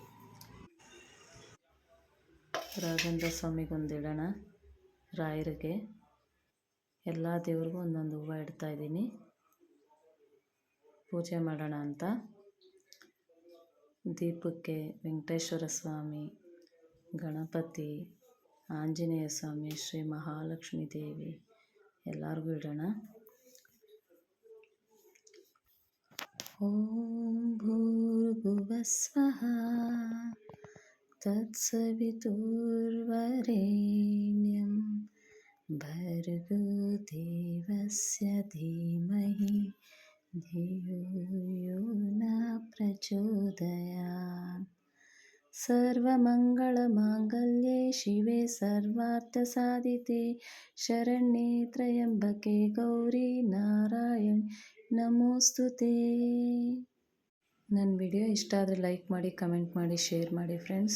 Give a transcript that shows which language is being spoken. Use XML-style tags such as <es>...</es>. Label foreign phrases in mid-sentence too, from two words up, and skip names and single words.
<kn>ರಾಘವೇಂದ್ರ ಸ್ವಾಮಿಗೆ ಒಂದು ಇಡೋಣ, ರಾಯರಿಗೆ, ಎಲ್ಲ ದೇವ್ರಿಗೂ ಒಂದೊಂದು ಹೂವು ಇಡ್ತಾಯಿದ್ದೀನಿ ಪೂಜೆ ಮಾಡೋಣ ಅಂತ. ದೀಪಕ್ಕೆ ವೆಂಕಟೇಶ್ವರ ಸ್ವಾಮಿ, ಗಣಪತಿ, ಆಂಜನೇಯ ಸ್ವಾಮಿ, ಶ್ರೀ ಮಹಾಲಕ್ಷ್ಮೀ ದೇವಿ ಎಲ್ಲರಿಗೂ ಇಡೋಣ.</kn> <sa>ಓಂ ಭೂರ್ಭುವಃ ಸ್ವಃ ತತ್ಸವಿತುರ್ವರೆಣ್ಯಂ ಭರ್ಗೋ ದೇವಸ್ಯ ಧೀಮಹಿ ಧಿಯೋ ಯೋ ನ ಪ್ರಚೋದಯಾತ್. ಸರ್ವಮಂಗಳಮಾಂಗಲ್ಯೆ ಶಿವೆ ಸರ್ವಾರ್ಥಸಾಧಿತೆ ಶರಣ್ಯೆ ತ್ರ್ಯಂಬಕೆ ಗೌರಿ ನಾರಾಯಣಿ ನಮೋಸ್ತುತೇ.</sa> <kn>ನನ್ನ ವಿಡಿಯೋ ಇಷ್ಟ ಆದರೆ ಲೈಕ್ ಮಾಡಿ, ಕಮೆಂಟ್ ಮಾಡಿ, ಶೇರ್ ಮಾಡಿ ಫ್ರೆಂಡ್ಸ್.</kn>